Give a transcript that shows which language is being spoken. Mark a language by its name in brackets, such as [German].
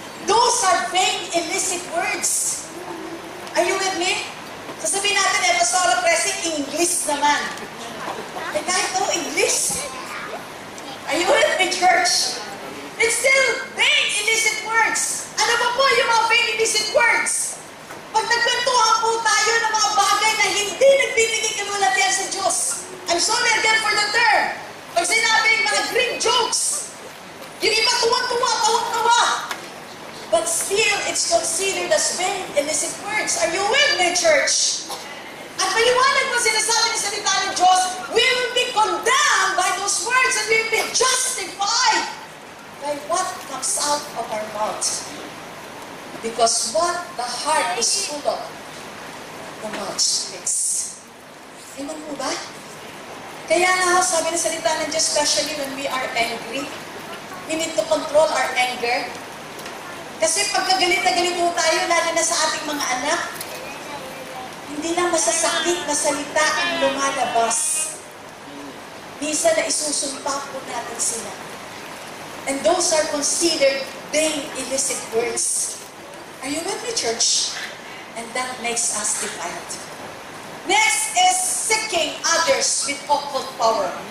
[English] Those are vain, illicit words. Are you with me? [Filipino] Sasabihin natin, Pastora Pressing, English naman. Eh kahit English. [English] Are you with me, church? It's still vain, illicit words. [Filipino] Ano ba po yung mga vain, illicit words? Pag nagkwentuhan po tayo ng mga bagay na hindi nagbibigay kalulatian sa Diyos. [English] I'm sorry again for the term. [Filipino] Pag sinabing mga Greek jokes, yung iba tuwa-tuwa, tawang-tawa. [English] But still, it's considered as vain, illicit words. Are you with me, church? [Filipino] At maliwanag mo sinasabi ng salita ng Diyos, [English] we will be condemned by those words and we will be justified by what comes out of our mouth. Because what the heart is full of, the mouth speaks. [Filipino] Amen po ba? Kaya nga, sabi ng salita ng Diyos, [English] especially when we are angry, we need to control our anger. [Filipino] Kasi pagka galit na galit po tayo, lalo na sa ating mga anak, hindi lang masasakit na salita ang lumalabas. Minsan na isusumpa po natin sila. [English] And those are considered vain, illicit words. Are you with me, church? And that makes us defiled. Next is seeking others with occult power.